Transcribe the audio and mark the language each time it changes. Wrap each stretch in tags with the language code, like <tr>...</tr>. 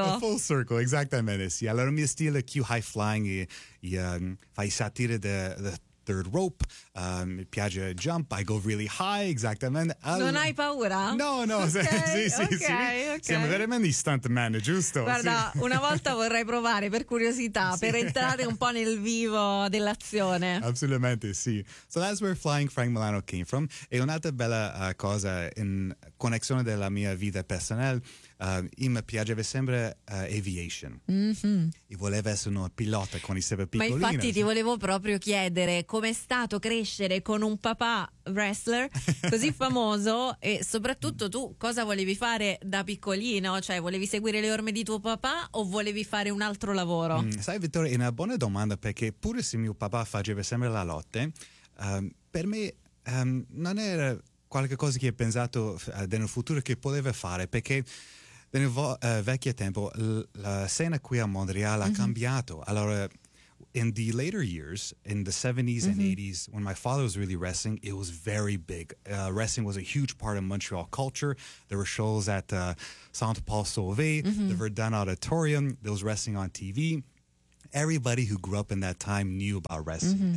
<en>A full circle,</en> <it>esattamente, sì. Allora mio stile è più</it> <en>high flying, fai satire the third rope,</en> <it>mi piace</it> <en>jump, I go really high,</en> <it>exactamente. Non hai paura? No, sì. Siamo veramente stuntman, giusto? Guarda, sì. Una volta vorrei provare per curiosità, sì, per entrare un po' nel vivo dell'azione. Assolutamente, sì.</it> <en>So that's where Flying Frank Milano came from.</en> <it>E un'altra bella cosa, in connessione della mia vita personale, mi piaceva sempre aviation. E volevo essere un pilota quando sei piccolino. Ma infatti ti volevo proprio chiedere com'è stato crescere con un papà wrestler così famoso e soprattutto tu cosa volevi fare da piccolino? Cioè volevi seguire le orme di tuo papà o volevi fare un altro lavoro? Sai Vittorio, è una buona domanda, perché pure se mio papà faceva sempre la lotta, per me non era qualche cosa che ho pensato nel futuro che poteva fare, perché nel vecchio tempo la scena qui a Montreal ha cambiato.</it> <en>Allora, in the later years, in the 70s and 80s, when my father was really wrestling, it was very big. Wrestling was a huge part of Montreal culture. There were shows at Saint Paul Sauvé, the Verdun Auditorium. There was wrestling on TV. Everybody who grew up in that time knew about wrestling.</en>